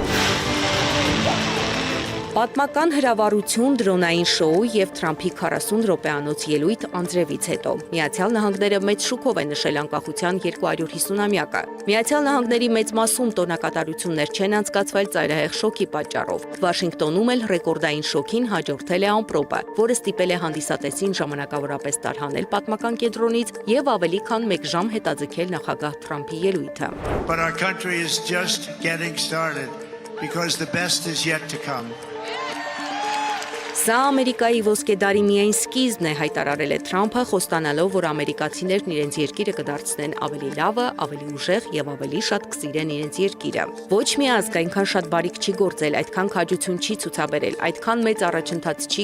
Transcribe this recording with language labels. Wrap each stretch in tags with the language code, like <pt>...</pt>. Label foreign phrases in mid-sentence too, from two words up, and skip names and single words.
<hy>Պատմական հրավառություն, դրոնային շոու եւ Թրամփի 40 րոպեանոց ելույթ անձրևից հետո Միացյալ Նահանգները մեծ շուկով է նշել անկախության 250-ամյակը։ Միացյալ Նահանգների մեծ մասում տոնակատարություններ չեն անցկացվել ծայրահեղ շոկի պատճառով։ Վաշինգտոնում էլ ռեկորդային շոկին հաջորդել է ամպրոպը, որը ստիպել է հանդիսատեսին ժամանակավորապես տարհանել պատմական կենտրոնից եւ ավելի քան 1 ժամ հետաձգել նախագահ Թրամփի ելույթը։</hy> <en>But our country is just getting started because the best is yet to come.</en> <hy>Սա Ամերիկայի ոսկե դարի միայն սկիզբն է, հայտարարել է Թրամփը, խոստանալով, որ ամերիկացիներն իրենց երկիրը կդարձնեն ավելի լավը, ավելի ուժեղ եւ ավելի շատ կսիրեն իրենց երկիրը։ Ոչ մի ազգ այնքան շատ բարիք չի գործել, այդքան քաջություն չի ցուցաբերել, այդքան մեծ առաջընթաց չի</hy>